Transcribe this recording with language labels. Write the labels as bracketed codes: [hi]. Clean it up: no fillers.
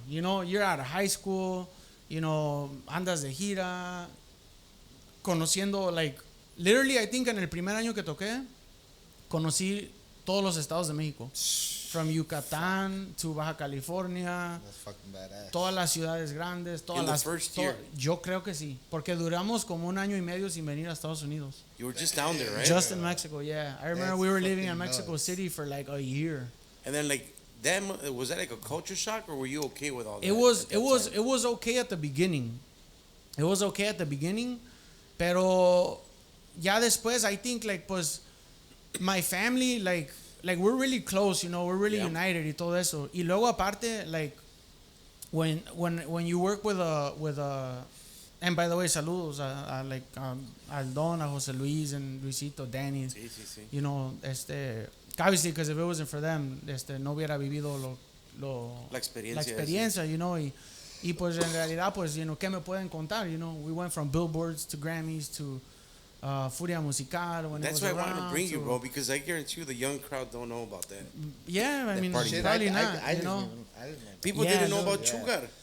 [en] You're out of high school, [es] andas de gira, conociendo, [en] like, literally, I think [es] en el primer año que toqué, conocí todos los estados de México. [en] From Yucatán to Baja California. That's fucking badass. [es] Todas las ciudades grandes. [en] In the first year? [es] Yo creo que sí. Porque duramos como 1 año y medio sin venir a Estados Unidos. [en] You were just down there, right? Just in Mexico, yeah. I remember That's we were living in nuts. Mexico City for like a year. And then like, was that like a culture shock, or were you okay with all that? It was okay at the beginning. It was okay at the beginning. [es] Pero ya después, [en] I think like, pues, my family, like we're really close, we're really united [es] y todo eso. Y luego aparte, [en] like when you work with a and by the way, [es] saludos a al Don, [en] a José Luis and Luisito, Danny. [es] Sí. [en] Obviously, because if it wasn't for them, [es] no hubiera vivido la experiencia, sí. Y pues en realidad, pues, ¿qué me pueden contar? [en] We went from billboards to Grammys to Furia Musical. When that's why I wanted to bring you, bro, because I guarantee you the young crowd don't know about that. Yeah, I mean, probably not. I didn't know. People didn't know about Chugar.